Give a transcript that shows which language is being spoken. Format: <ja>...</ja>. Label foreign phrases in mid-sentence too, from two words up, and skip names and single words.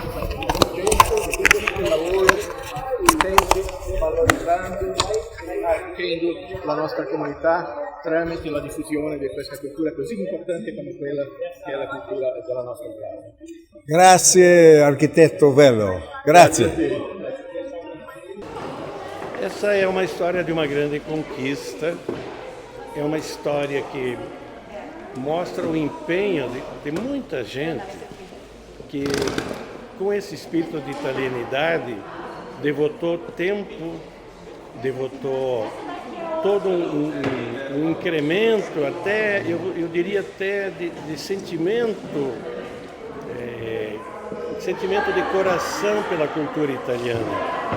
<it>Il lavoro intenso, valorizzando, arricchendo la nostra comunità tramite la diffusione di questa cultura così importante come quella che è la cultura della nostra terra. Grazie architetto Vello, grazie.</it> <pt>Essa é uma história de uma grande conquista, é uma história que mostra o empenho de muita gente que, com esse espírito de italianidade, devotou tempo, devotou todo um incremento, até, eu diria até de sentimento, sentimento de coração pela cultura italiana.</pt>